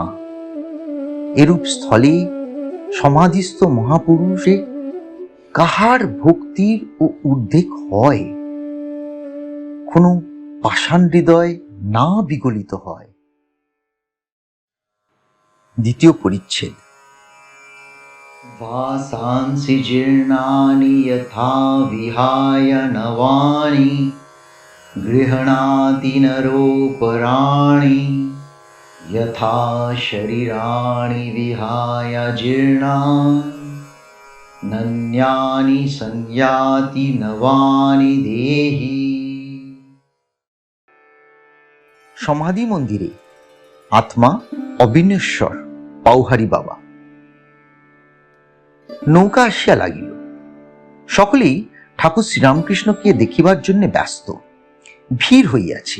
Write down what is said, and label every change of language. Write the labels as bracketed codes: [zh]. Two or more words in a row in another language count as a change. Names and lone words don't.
[bn] এরূপ স্থলে সমাধিস্থ মহাপুরুষে কাহার ভক্তির ও উদ্বেগ হয়, কোনো পাষাণ হৃদয় না বিগলিত হয়। দ্বিতীয় পরিচ্ছেদ। [sa] वासांसि जीर्णानि यथा विहाय नवानि गृह्णाति नरोपराणि यथा शरीराणि विहाय जीर्णानि नन्यानि संयाति नवानि देहि। [bn] সমাধি মন্দিরে আত্মা অবিনশ্বর পাউহারি বাবা। নৌকা আসিয়া লাগিল। সকলেই ঠাকুর শ্রীরামকৃষ্ণকে দেখিবার জন্য ব্যস্ত, ভিড় হইয়াছে।